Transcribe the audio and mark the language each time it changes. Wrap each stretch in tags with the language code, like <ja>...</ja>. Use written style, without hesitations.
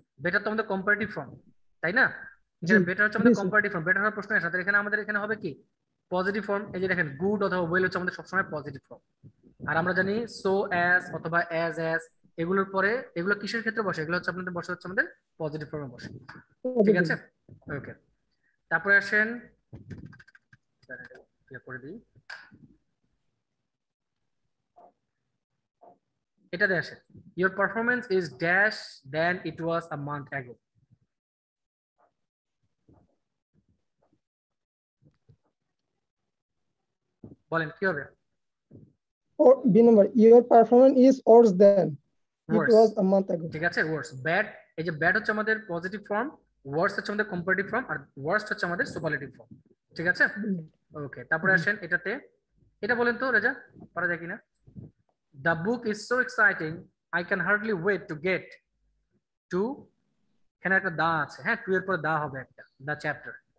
<bn>Better তো আমাদের comparative form, তাই না? এখানে বেটার হচ্ছে আমাদের কম্পারেটিভ ফর্ম, বেটার হওয়ার প্রশ্নই আসে না। তাহলে এখানে আমাদের এখানে হবে কি পজিটিভ ফর্ম। এই যে দেখেন গুড অথবা ওয়েল হচ্ছে আমাদের সবসময় পজিটিভ ফর্ম। আর আমরা জানি সো অ্যাজ অথবা অ্যাজ এগুলোর পরে এগুলো কিসের ক্ষেত্রে বসে, এগুলো হচ্ছে আপনাদের বসে হচ্ছে আমাদের পজিটিভ ফর্মে বসে, ঠিক আছে? ওকে, তারপরে আসেন করে দিই, এটাতে আসে</bn> <en>your performance is dash than it was a month ago.</en> <bn>বলেন কি হবে?</bn> <en>Or B number, your performance is worse than it Worse. was a month ago.</en> <bn>ঠিক আছে, worse, bad, এই যে bad হচ্ছে আমাদের পজিটিভ ফর্ম, worse হচ্ছে আমাদের কম্পারেটিভ ফর্ম, আর worst হচ্ছে আমাদের সুপারলেটিভ ফর্ম, ঠিক আছে? ওকে, তারপরে আসেন এটাতে, এটা বলেন তো রেজা, পারা যায় কিনা?</bn> <en>The book is so exciting I can hardly wait to get to,</en> <bn>এখানে একটা দা আছে, হ্যাঁ, টু এর পরে দা হবে একটা, দা চ্যাপ্টার।</bn>